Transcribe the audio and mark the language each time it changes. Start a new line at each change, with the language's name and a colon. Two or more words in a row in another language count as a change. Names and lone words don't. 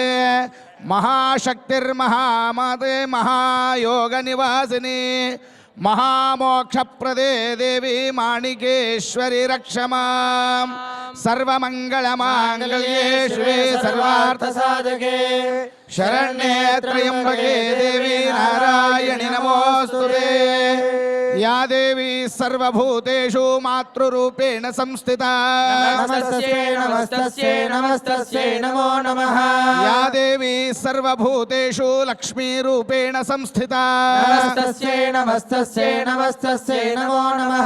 Sanskrit: మహాశక్తిర్మహామాతే మహాయోగ నివాసిని మహామోక్షప్రదే దేవి మాణికేశ్వరి రక్షమాం. సర్వమంగళమాంగళ్యే శివే సర్వార్థసాధకే శరణ్యే త్రయంబకే దేవి నారాయణి నమోస్తుతే. या देवी सर्वभूतेषु मातृरूपेण संस्थिता नमस्तस्यै नमस्तस्यै नमस्तस्यै नमो नमः या देवी सर्वभूतेषु लक्ष्मीरूपेण संस्थिता नमस्तस्यै नमस्तस्यै नमस्तस्यै नमो नमः